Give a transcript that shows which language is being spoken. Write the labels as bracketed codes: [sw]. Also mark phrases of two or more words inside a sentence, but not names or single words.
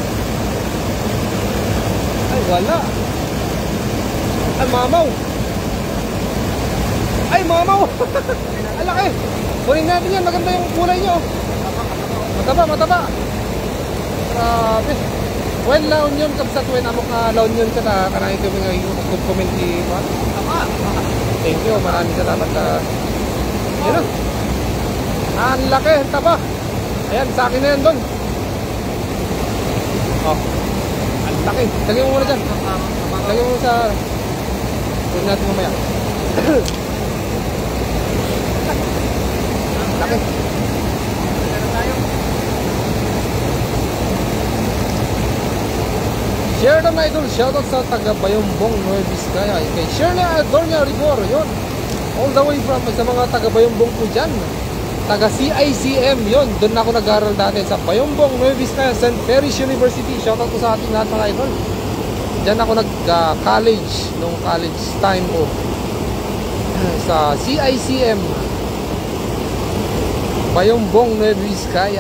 [tl] Ay, wala. Ay, mamaw. Ang laki. Kunin natin yan. Maganda yung kulay nyo. Mataba. Grabe. [en] Well, [tl] La Union Kabsat. When amok La Union ka na kanangin kami ngayon mag-comment di ba? [en] Thank you. [tl] Maraming salamat. Yan na. Ang laki. Taba. Ayan, sa akin na yan doon. Oh. Ang laki. Lagyan mo muna dyan. Lagyan mo sa... Huwag natin mamaya. Laki. Share na idol. Shoutout sa taga Bayombong, Nueva Vizcaya. Kay Shirley Adornia Rigor. Yun. [en] All the way from [tl] sa mga taga Bayombong po dyan. Taga CICM. Yun. Doon ako nag-aaral dati sa Bayombong, Nueva Vizcaya, St. Mary's University. Shoutout ko sa ating lahat mga idol. Diyan ako nag-college nung college time ko sa CICM Bayombong, Nueva Vizcaya.